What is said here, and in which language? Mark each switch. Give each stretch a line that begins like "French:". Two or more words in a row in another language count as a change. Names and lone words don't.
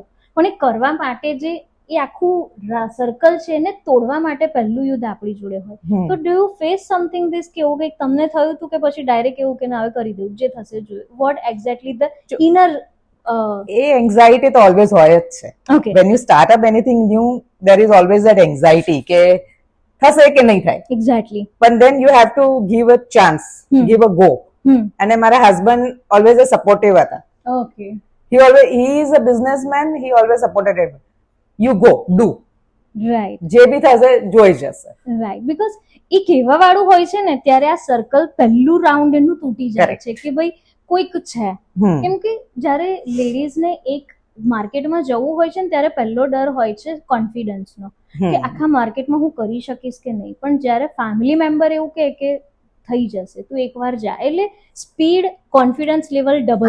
Gujarati: પણ એ કરવા માટે જે એ આખું સર્કલ છે એને તોડવા માટે પહેલું યુદ્ધ આપણી જોડે હોય. તો
English: do you face something this
Gujarati: કે એવું કંઈક તમને થયું હતું કે પછી ડાયરેક્ટ એવું કે ના હવે કરી દઉં, જે થશે જોઈએ?
English: what exactly the inner
Gujarati: anxiety તો always હોય જ છે.
English: Okay. When you start up anything new, there is always that anxiety
Gujarati: કે થશે કે નહીં થાય.
English: Exactly. But then you have to give a chance, give a go. અને મારા husband always a supportive હતા. Okay. He is a businessman, he always supported it. You go, do. Right.
Gujarati: જે બી થશે જોઈ જશે.
English: Right. Because
Gujarati: એ કહેવા વાળું હોય છે ને ત્યારે આ સર્કલ પહેલું રાઉન્ડ એનું તૂટી જાય છે કે ભાઈ કોઈક છે. કેમ કે જ્યારે લેડીઝને એક માર્કેટમાં જવું હોય છે ને ત્યારે પહેલો ડર હોય છે કોન્ફિડન્સનો, કે આખા માર્કેટમાં હું કરી શકીશ કે નહીં. પણ જ્યારે
English: family member
Gujarati: એવું કે થઈ જશે, તું એકવાર જા, એટલે સ્પીડ,
English: confidence level double